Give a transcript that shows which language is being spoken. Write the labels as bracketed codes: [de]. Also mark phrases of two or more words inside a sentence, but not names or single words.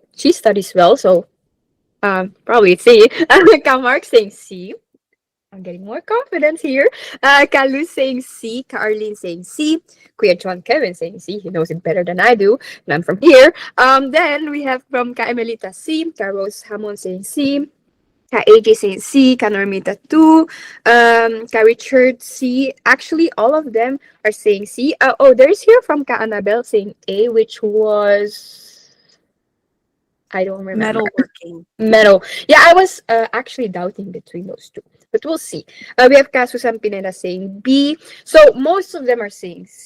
[en] She studies well, so probably C. Kamark saying C. I'm getting more confidence here. Kalu saying C. Ka-Arlene saying C. Kuya John Kevin saying C. He knows it better than I do. And I'm from here. Then we have from Ka-Emelita C. Ka-Rose Hamon saying C. Ka-AJ saying C. Ka-Normita 2. Ka-Richard C. Actually, all of them are saying C. There's here from Ka-Annabelle saying A, which was... I don't remember. Metalworking. Metal. Yeah, I was actually doubting between those two. But we'll see. We have Kasusan Pineda saying B. So most of them are saying C.